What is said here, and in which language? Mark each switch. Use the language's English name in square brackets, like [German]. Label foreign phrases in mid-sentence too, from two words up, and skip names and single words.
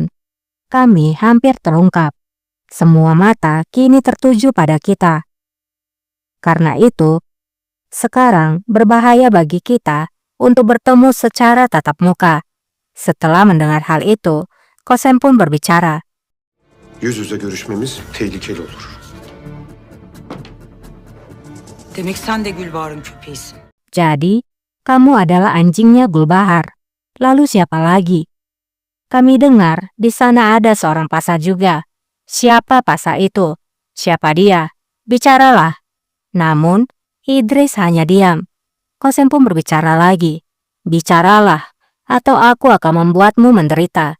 [Indonesian] Kami hampir terungkap. Semua mata kini tertuju pada kita. Karena itu, sekarang berbahaya bagi kita untuk bertemu secara tatap muka. Setelah mendengar hal itu, Qasem pun berbicara. [Turkish] Yüz yüze görüşmemiz tehlikeli olur. Demek sen de Gülbahar'ın köpeğisin. [Indonesian] Jadi, kamu adalah anjingnya Gulbahar. Lalu siapa lagi? Kami dengar di sana ada seorang pasa juga. Siapa pasa itu? Siapa dia? Bicaralah. Namun, Idris hanya diam. Qasem pun berbicara lagi. Bicaralah, atau aku akan membuatmu menderita.